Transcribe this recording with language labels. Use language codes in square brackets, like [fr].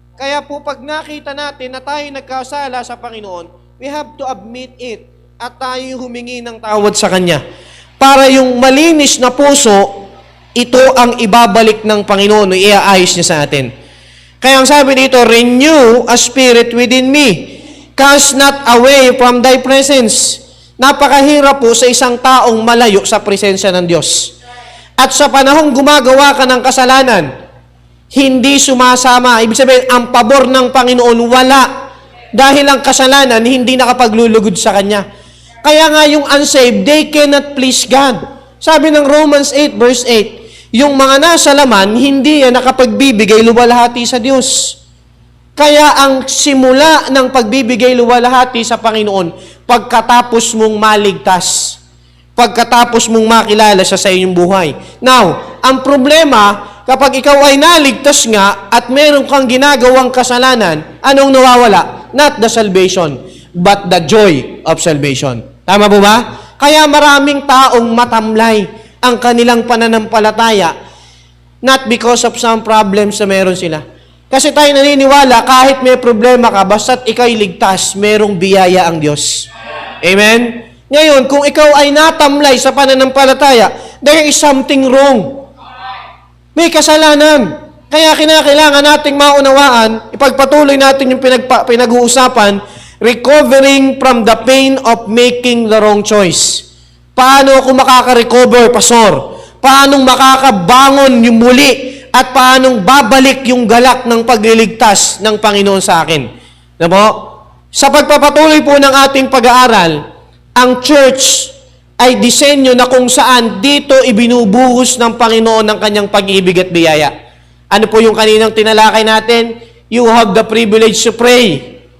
[tl] Kaya po pag nakita natin na tayo nagkasala sa Panginoon, [en] we have to admit it [tl] at tayo humingi ng tawad sa Kanya. Para yung malinis na puso, ito ang ibabalik ng Panginoon o iaayos niya sa atin. Kaya ang sabi dito, [en] "Renew a spirit within me. Cast not away from thy presence." [tl] Napakahirap po sa isang taong malayo sa presensya ng Diyos. At sa panahong gumagawa ka ng kasalanan, hindi sumasama. Ibig sabihin, ang pabor ng Panginoon wala. Dahil ang kasalanan, hindi nakapaglulugod sa Kanya. Kaya nga yung unsaved, [en] they cannot please God. [tl] Sabi ng Romans 8 verse 8, yung mga nasa laman, hindi yan nakapagbibigay luwalhati sa Diyos. Kaya ang simula ng pagbibigay luwalhati sa Panginoon, pagkatapos mong maligtas, pagkatapos mong makilala siya sa iyong buhay. Now, ang problema, kapag ikaw ay naligtas nga at meron kang ginagawang kasalanan, anong nawawala? [en] Not the salvation, but the joy of salvation. [tl] Tama po ba? Kaya maraming taong matamlay ang kanilang pananampalataya, [en] not because of some problems [tl] na meron sila. Kasi tayo naniniwala, kahit may problema ka, basta't ikaw'y ligtas, merong biyaya ang Diyos. Amen? Ngayon, kung ikaw ay natamlay sa pananampalataya, [en] there is something wrong. [tl] May kasalanan. Kaya kinakailangan nating maunawaan, ipagpatuloy natin yung pinag-uusapan, [en] recovering from the pain of making the wrong choice. [tl] Paano ako makaka-recover, Pastor? Paano makakabangon yung muli? At paano babalik yung galak ng pagliligtas ng Panginoon sa akin? Na po? Sa pagpapatuloy po ng ating pag-aaral, ang church ay disenyo na kung saan dito ibinubuhos ng Panginoon ng kanyang pag-ibig at biyaya. Ano po yung kaninang tinalakay natin? [en] You have the privilege to pray.